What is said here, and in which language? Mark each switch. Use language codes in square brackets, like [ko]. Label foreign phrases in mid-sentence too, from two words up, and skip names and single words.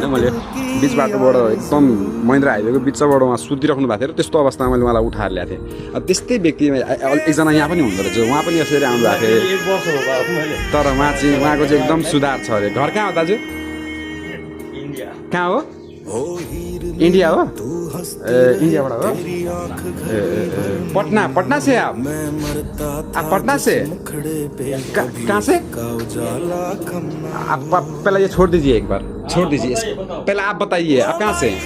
[ne] मैले बिच बाटोबाट एकदम महेन्द्र हाइवेको बिचबाट उहाँ सुतिराख्नु भएको थियो र त्यस्तो अवस्थामा मैले उहाँलाई उठाएर ल्याएको थिएँ। त्यस्तै व्यक्ति एकजना यहाँ पनि हुँदो रहेछ उहाँ पनि यसरी आउनु भएको थियो तर उहाँको चाहिँ एकदम सुधार छ अरे। घर कहाँ हो दाजु? कहाँ हो? इंडिया हो? इंडियाबाट हो? [hi] पटना से आप पटना से कहाँ से? आप पहले ये छोड़ दीजिए एक बार छोड़ दीजिए पहले आप बताइए आप कहाँ से?